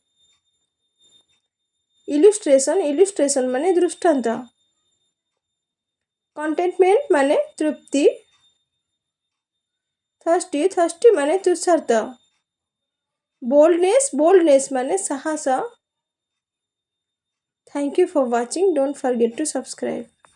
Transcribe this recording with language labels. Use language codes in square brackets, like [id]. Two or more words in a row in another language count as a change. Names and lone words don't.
[or] illustration ମାନେ ଦୃଷ୍ଟାନ୍ତ। contentment ମାନେ ତୃପ୍ତି। thirsty ମାନେ ତୃଷାର୍ତ୍ତ। boldness ମାନେ ସାହସ। [en] Thank you for watching. Don't forget to subscribe.